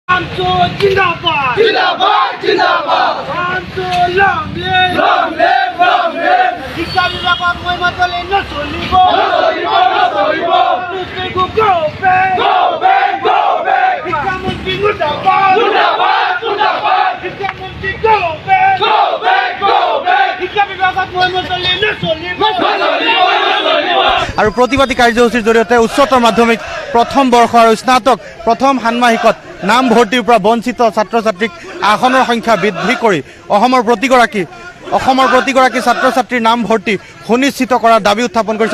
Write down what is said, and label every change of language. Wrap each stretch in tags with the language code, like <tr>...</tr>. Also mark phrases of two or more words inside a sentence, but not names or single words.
<as>जिंदाबाद जिंदाबाद जिंदाबाद</as> <en>long live long live long live</en> <as>শিক্ষা বিভাগক মই মাতলে নচলিব নচলিব নচলিব</as> <en>go back go back go back</en> <as>শিক্ষামন্ত্রী মুর্দাবাদ মুর্দাবাদ মুর্দাবাদ শিক্ষামন্ত্রী</as> <en>go back go back go back</en> <as>শিক্ষা বিভাগক মই মাতলে নচলিব নচলিব নচলিব আৰু প্ৰতিবাদী কাৰ্যসূচীৰ জৰিয়তে উচ্চতৰ মাধ্যমিক প্ৰথম বৰ্ষ আৰু স্নাতক প্ৰথম ষান্মাসিকত নাম ভৰ্তিৰ পৰা বঞ্চিত ছাত্ৰ ছাত্ৰীক আসনৰ সংখ্যা বৃদ্ধি কৰি অসমৰ প্ৰতিগৰাকী ছাত্ৰ ছাত্ৰীৰ নাম ভৰ্তি সুনিশ্চিত কৰাৰ দাবী উত্থাপন কৰিছে।</as>